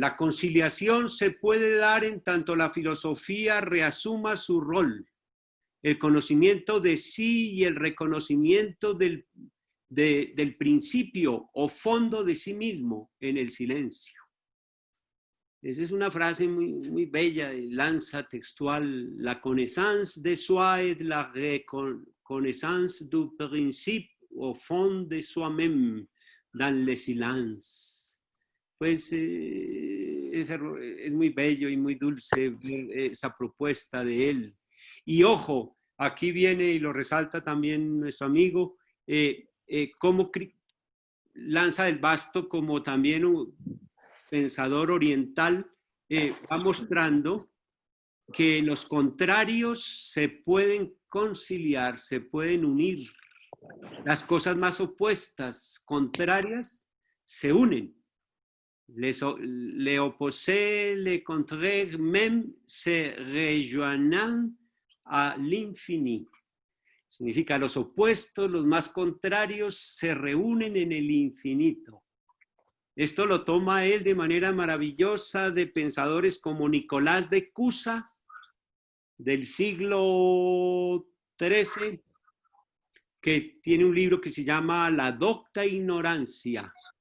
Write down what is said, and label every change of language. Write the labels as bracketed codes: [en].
[es] La conciliación se puede dar en tanto la filosofía reasuma su rol, el conocimiento de sí y el reconocimiento del principio o fondo de sí mismo en el silencio. Esa es una frase muy bella de Lanza textual. [fr] La connaissance de soi et la reconnaissance du principe au fond de soi-même dans le silence. [es] Pues es muy bello y muy dulce ver esa propuesta de él. Y ojo, aquí viene y lo resalta también nuestro amigo, como Lanza del Basto, como también un pensador oriental, va mostrando que los contrarios se pueden conciliar, se pueden unir. Las cosas más opuestas, contrarias, se unen. [fr] Les opposés, les contraires, même se rejoignent à l'infini. [es] Significa los opuestos, los más contrarios, se reúnen en el infinito. Esto lo toma él de manera maravillosa de pensadores como Nicolás de Cusa, del siglo XIII, que tiene un libro que se llama La docta ignorancia.